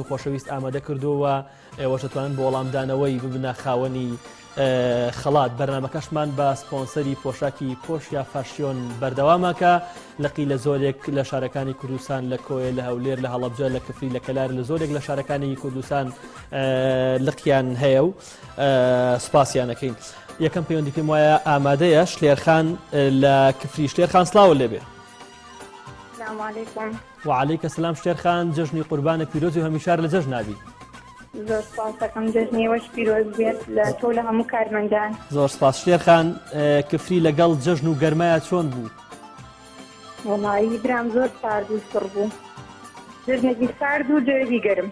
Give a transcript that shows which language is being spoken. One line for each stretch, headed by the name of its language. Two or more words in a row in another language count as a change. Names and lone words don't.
Central Kurdish: خۆشەویست ئامادە کردووە ئێوەش دەتوانن بۆ وەڵامدانەوەی ببنە خاوەنی خەڵات بەرنامەکەشمان بە سپۆنسەری پۆشاکی پۆشیا فاشیۆن بەردەوامەکە لەقی لە زۆرێک لە شارەکانی کوردستان لە کۆیە لە هەولێر لە هەڵەبجە لە کفری لە کەلار لە زۆرێک لە شارەکانی کوردستان لقیان هەیە و سپاسیانەکەین یەکەم پەیوەندی پێم وایە ئامادەیە شلێرخان لە کفری شلێرخان سڵاو لێبێ
Arabic: السلام عليكم. وعليك السلام
Central Kurdish: شلێرخان جەژنی قوربانە پیرۆزی و هەمیشار لە جەژن نابی زۆر سپاس دەکەم جەژنی وەش پیرۆز بێت لە تۆ لە هەموو کارمەندان. زۆر سپاس شلێرخان کفری لەگەڵ جەژن و گەرمایە چۆن بوو؟ وەڵایی برام زۆر سارد و سڕ بوو جەژنێکی سارد و جێوی گەرم